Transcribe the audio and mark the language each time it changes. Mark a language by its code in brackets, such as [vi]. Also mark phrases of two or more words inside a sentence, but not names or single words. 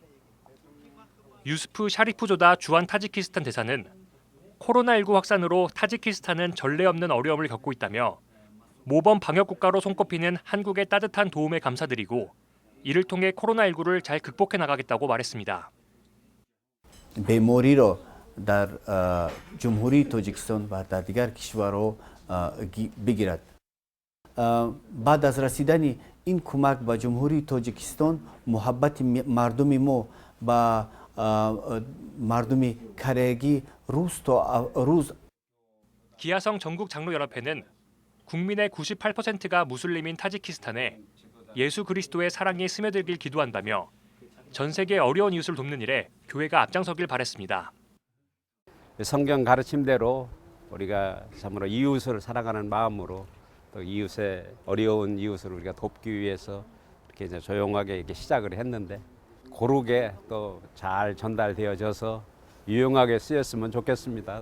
[ko] 유스프 샤리프조다 주한 타지키스탄 대사는 코로나19 확산으로 타지키스탄은 전례 없는 어려움을 겪고 있다며 모범 방역 국가로 손꼽히는 한국의 따뜻한 도움에 감사드리고 이를 통해 코로나19를 잘 극복해 나가겠다고 말했습니다. [fa] بیماری رو در جمهوری تاجیکستان و در دیگر کشورها بگیرد. بعد از رسیدن این کمک به جمهوری تاجیکستان محبت مردم ما با مردم کره‌ای روز تا روز [ko] 기아성 전국 장로연합회는 국민의 98%가 무슬림인 타지키스탄에 예수 그리스도의 사랑이 스며들길 기도한다며 전 세계 어려운 이웃을 돕는 일에 교회가 앞장서길 바랬습니다. 성경 가르침대로 우리가 참으로 이웃을 사랑하는 마음으로 또 이웃의 어려운 이웃을 우리가 돕기 위해서 이렇게 이제 조용하게 이렇게 시작을 했는데 고르게 또 잘 전달되어져서 유용하게 쓰였으면 좋겠습니다.